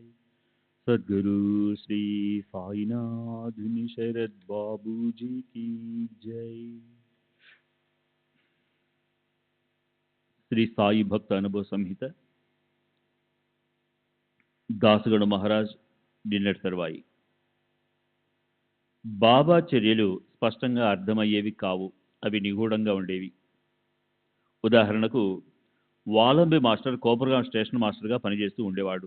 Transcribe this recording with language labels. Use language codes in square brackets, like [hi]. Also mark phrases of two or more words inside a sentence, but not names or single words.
[hi] सद्गुरु श्री साईनाथ शरद बाबू जी की जय। [te] श्री साई भक्त अनुभव संहित దాసగణ మహారాజ్ నిన్నటి తర్వాయి బాబా చర్యలు స్పష్టంగా అర్థమయ్యేవి కావు, అవి నిగూఢంగా ఉండేవి. ఉదాహరణకు వాలంబి మాస్టర్ కోపర్గాం స్టేషన్ మాస్టర్గా పనిచేస్తూ ఉండేవాడు.